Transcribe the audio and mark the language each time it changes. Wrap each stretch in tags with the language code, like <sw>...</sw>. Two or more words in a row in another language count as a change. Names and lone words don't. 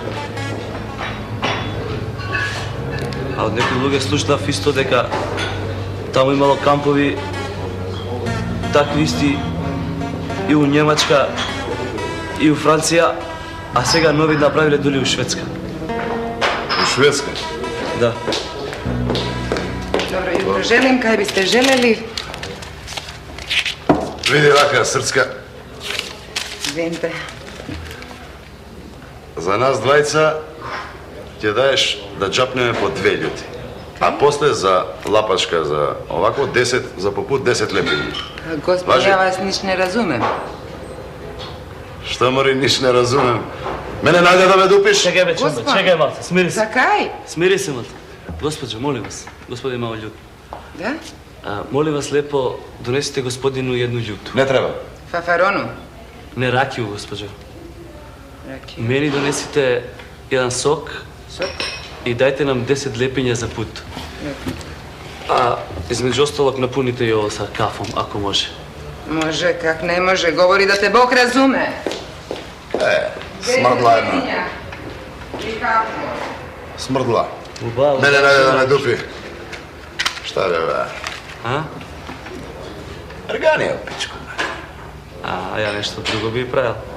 <mk>А од некои луѓе слушнав исто дека таму имало кампови такви исти и у Немачка, и у Франција, а сега нови направиле дули у Шведска. У Шведска? Да.</mk> <hr>Добро jutro želim, kaj biste želeli?</hr> <mk>Види вака, Срцка.</mk> <sr>Извинite.</sr> <mk>За нас двајца ќе даеш да джапнеме по 2 љути. А после за лапачка, за овако 10, за попут 10 лепини.</mk> <hr>Gospod, ja vas niš ne razumem.</hr> <mk>Што мори, ниш не разумем. Мене најде да ме дупиш? Чекај бе, чумба, чекај малце, смири се.</mk> <hr>Zakaj?</hr> <mk>Смири се, малце.</mk> <sr>Госпоđо, молим вас, господин Малољуд. Да? Молим вас лепо, донесите господину едну љуту. Не треба. Fafaronu? Не ракију, госпоđо. Rakiju.</sr> <mk>Мени донесите еден сок. Сок?</mk> <sr>И дајте нам 10 лепиња за пут. А измеѓу осталог напуните и ово са кафом, ако може.</sr> <hr>Može, kak ne može, govori da te Bog razume.</hr> <mk>Смрдла една. Смрдла. Мене најде да ме дупи. Шта бе, бе? А? Арганија, пичко. А ја нешто друго би правил.</mk>